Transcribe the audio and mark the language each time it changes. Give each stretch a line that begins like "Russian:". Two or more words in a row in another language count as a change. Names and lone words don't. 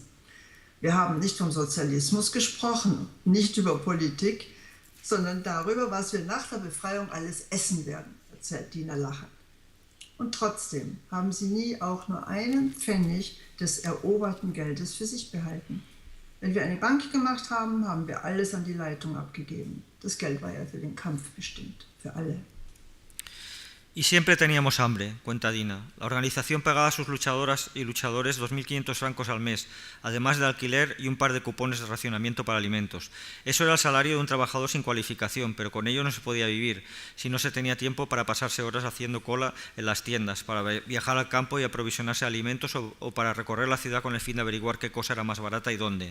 German: Wir haben nicht vom Sozialismus gesprochen, nicht über Politik, sondern darüber, was wir nach der Befreiung alles essen werden, erzählt Dina lachend. Und trotzdem haben sie nie auch nur einen Pfennig des eroberten Geldes für sich behalten. Wenn wir eine Bank gemacht haben, haben wir alles an die Leitung abgegeben. Das Geld war ja für den Kampf bestimmt, für alle.
Spanish: Y siempre teníamos hambre, cuenta Dina. La organización pagaba a sus luchadoras y luchadores 2.500 francos al mes, además de alquiler y un par de cupones de racionamiento para alimentos. Eso era el salario de un trabajador sin cualificación, pero con ello no se podía vivir, si no se tenía tiempo para pasarse horas haciendo cola en las tiendas, para viajar al campo y aprovisionarse de alimentos o para recorrer la ciudad con el fin de averiguar qué cosa era más barata y dónde.